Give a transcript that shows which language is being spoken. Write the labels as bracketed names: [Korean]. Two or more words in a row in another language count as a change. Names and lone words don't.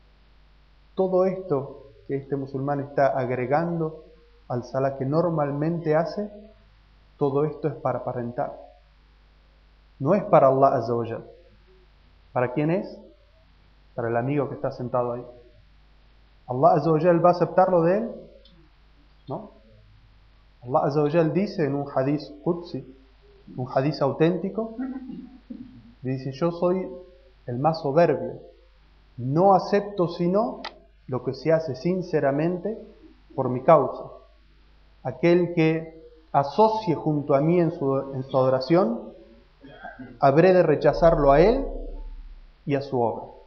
[Spanish] Todo esto que este musulmán está agregando al salah que normalmente hace, todo esto es para aparentar. No es para [Arabic] الله عز وجل. [Spanish] ¿Para quién es? Para el amigo que está sentado ahí. [Arabic] ¿الله عز وجل [Spanish] va a aceptarlo de él? No. [Arabic] الله عز وجل [Spanish] dice en un [Arabic] حديث قدسي, [Spanish] un hadith auténtico, dice: yo soy el más soberbio, no acepto sino lo que se hace sinceramente por mi causa. Aquel que asocie junto a mí en su adoración, habré de rechazarlo a él y a su obra.